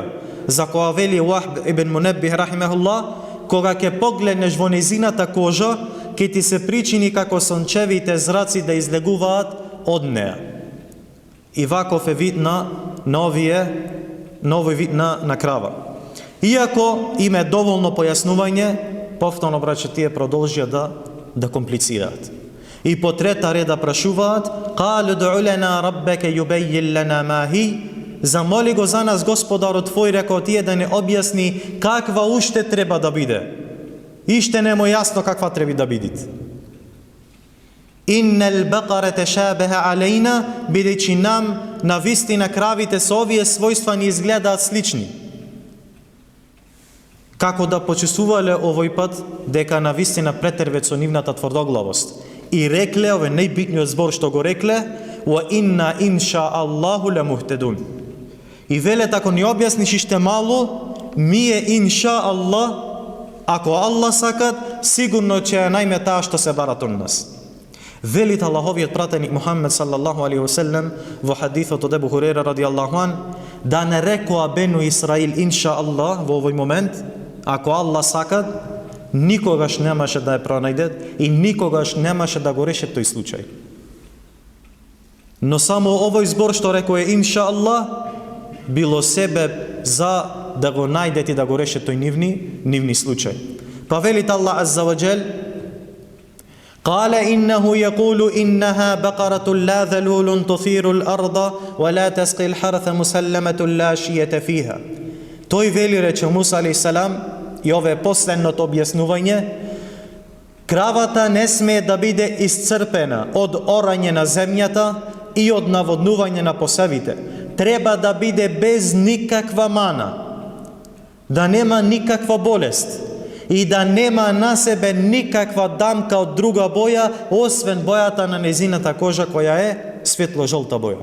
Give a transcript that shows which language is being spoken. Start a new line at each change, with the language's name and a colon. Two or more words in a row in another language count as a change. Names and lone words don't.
Macedonian: За која вели Вахб ибн Мунеббих рахимехуллах, кога ќе погледнеш во незината кожа, ќе ти се причини како сончевите зраци да излегуваат од неа. И ваков е вид на овој вид на крава. Иако има доволно појаснување, повторно браќа тие продолжија да комплицираат. И по трета реда прашуваат:
Arabic: "قالوا ادع لنا ربك يبين لنا ما هي",
Macedonian: замоли го за нас Господарот твој, рекол тие да не објасни каква уште треба да биде. Иште не му јасно каква треба да биде.
Arabic: إن البقر تشابه علينا,
Macedonian: бидејќи нам на вистина кравите со овие својства ни изгледаат слични. Како да почувствувале овој пат дека на вистина претервет со нивната тврдоглавост. И рекле, овој најбитниот збор што го рекле:
Arabic: "وإنا إن شاء الله لمهتدون."
Macedonian: И веле, ако ни објасниш иште мало, мие
Arabic: إن شاء الله,
Macedonian: ако Аллах сакат, сигурно ќе ја најме таа што се барат од нас. Велит Аллаховиот пратеник Мухаммед
Arabic: صلى الله عليه وسلم
Macedonian: во хадисот од Ебу Хурейра
Arabic: رضي الله عن,
Macedonian: да не рекоа Бену Исраил
Arabic: إن شاء الله
Macedonian: во овој момент, ако Аллах сакат, никогаш немаше да ја пронајдет и никогаш немаше да го решат тој случај. Но само овој збор што рекоа
Arabic: إن شاء الله
Macedonian: било себе за да го најдет и да го решат тој нивни случај. Па велит
Arabic: الله عز وجل قال إنه يقول إنها بقرة لا ذلول تثير الأرض ولا تسقي الحرث مسلمة لا شية فيها."
Macedonian: Тој вели, рече Муса алейхиссалам, и ова е последното објаснување: кравата не смее да биде исцрпена од орање на земјата и од наводнување на посевите. Треба да биде без никаква мана, да нема никаква болест и да нема на себе никаква дамка од друга боја, освен бојата на незината кожа која е светло-жолта боја.